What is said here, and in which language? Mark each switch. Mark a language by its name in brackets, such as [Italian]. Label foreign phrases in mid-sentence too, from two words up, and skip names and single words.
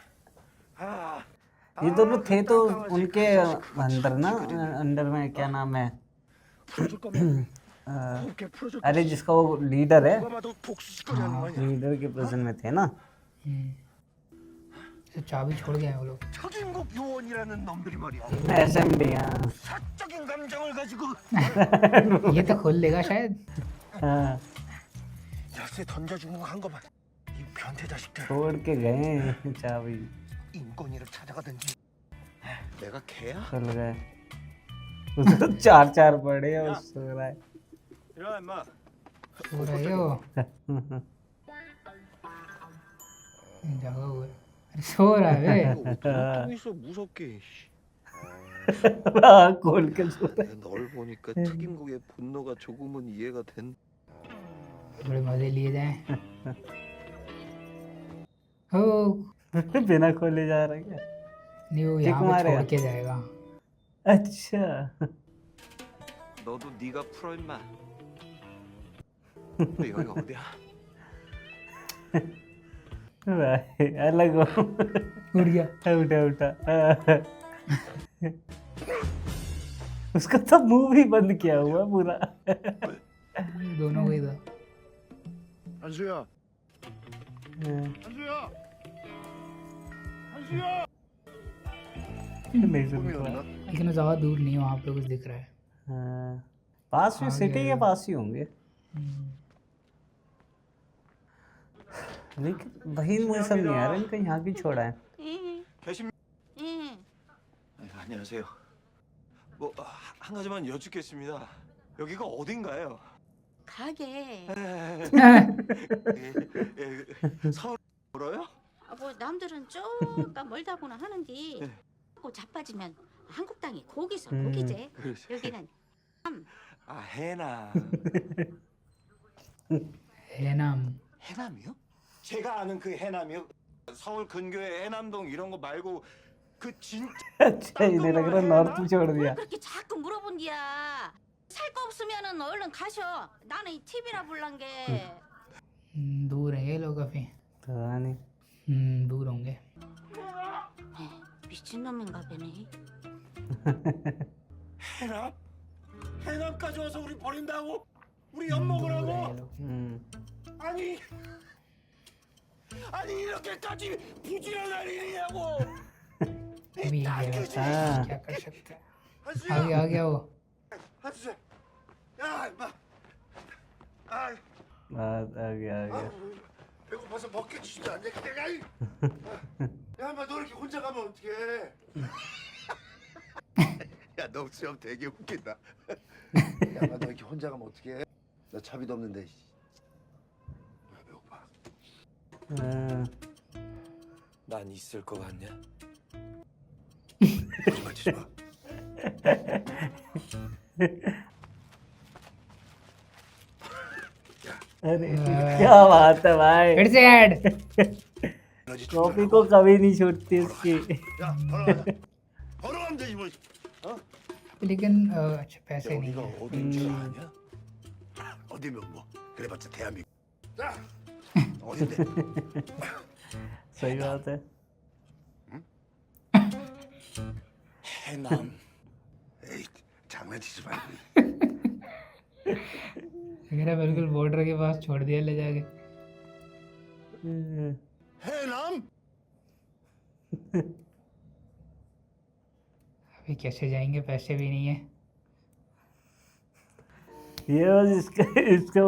[Hindi] ये दोनों थे तो उनके अंदर ना, अंडर में क्या नाम है अरे जिसका वो लीडर है, लीडर के प्रेजेंट में थे ना। तो चाबी छोड़ गए हैं वो लोग। [Korean] 척임국 요원이라는 놈들이 말이야. [Hindi] एसएमडी। [Korean] 사적인 감정을 가지고 [Hindi] ये तो खोल लेगा शायद। हाँ [Korean] 열쇠 던져주는 거 한 거만. 이 변태 자식들. [Hindi] छोड़ के गए चाबी। [Korean] 인권위를 찾아가든지. 내가 개야? [Hindi] खुल गए। उसको तो चार चार पड़े और सो रहा है। [Korean] 야 임마 [Hindi] सो रहे हो? जगा हुआ है। अरे सो रहा है बे। [Korean] 통 있어 무섭게. [Hindi] हाँ, खोल के सो रहा [Korean] 널 보니까 척임국의 분노가 조금은 이해가 된. [Hindi] बड़े मजे लिए जाएं। हो है। बिना खोले जा रहा है क्या? नहीं वो किक यहाँ पे मारेगा। छोड़ के जाएगा। अच्छा [Korean] 너도 네가 풀어 임마. 근데 여기가 어디야? [Hindi] भाई अलग हो। उड़ गया। उठा उठा। उसका तो मुंह भी बंद किया हुआ पूरा। दोनों को इधर। [Korean] 한수야. 한수야. 한수야. [Hindi] नहीं सुन पा। [Korean] 꿈이었나? [Hindi] लेकिन वो ज्यादा दूर नहीं है, वहाँ पे कुछ दिख रहा है। हाँ, पास में आ सिटी गया। के पास ही होंगे। लेकिन वही मुझे समझ नहीं आ रहा इनका यहाँ क्यों छोड़ा है। [Korean] 계십니까? 안녕하세요. 뭐 한 가지만 여쭙겠습니다. 여기가 어딘가요? 가게. 서울 멀어요? 뭐 남들은 쪼까 멀다고는 하는데 꼭 자빠지면 한국 땅이 고기서 고기제. 그렇죠. 여기는 아 해남. 해남। 해남이요? 제가 아는 그 해남이요? 서울 근교의 해남동 이런 거 말고 그 진짜 [Hindi] अच्छा इन्हें लग रहा नॉर्थ में छोड़ दिया। [Korean] 그렇게 자꾸 물어본디야. 살 거 없으면은 얼른 가셔. 나는 이 TV나 볼란 게. [Hindi] दूर है ये लोग काफी। पता नहीं। दूर होंगे। [Korean] 미친놈인가 보네. 해남? 해남까지 와서 우리 버린다고? 우리 엿 먹으라고? 아니 이렇게까지 부지런한 일이냐고? [Hindi] अभी ये गया, हाँ। क्या कर सकते हैं। आ गया वो। [Korean] 한수야. 야 임마. 아 [Hindi] आ गया। [Korean] 배고파서 먹겠지 안 돼. 내가 이. 야 임마 너 이렇게 혼자 가면 어떡해? 야 너 수염 되게 웃긴다. 야 임마 너 이렇게 혼자 가면 어떡해? 나 차비도 없는데. 배고파. 난 있을 것 같냐? 거짓말 치지 마. [Hindi] अरे क्या बात है भाई। फिर से ऐड। [Korean] 에너지 [Hindi] कॉपी को कभी नहीं छूटती उसकी। [Korean] 야 걸어가면 되지 뭐. [Hindi] लेकिन अच्छा पैसे नहीं [Korean] 여기가 [Hindi] है। [Korean] 어딘 줄 아냐? 어디면 뭐 그래봤자 대한민국. 자 어딘데? [Hindi] सही बात है। [Korean] 해남. 에이 잘 장난치지 마. [Hindi] मेरा बिल्कुल बॉर्डर के पास छोड़ दिया ले जाके। [Korean] 해남? [Hindi] अभी कैसे जाएंगे, पैसे भी नहीं है। ये बस इसको